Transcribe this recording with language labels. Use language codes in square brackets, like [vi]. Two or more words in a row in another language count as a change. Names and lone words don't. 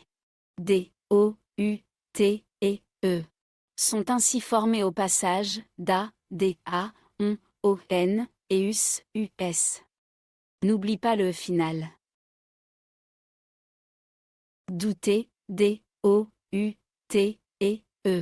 [fr] D, O, U, T et E. Sont ainsi formés au passage DA, DA, on, o, n, et us, us. N'oublie pas le final. Douter, d, o, u, t, et, e.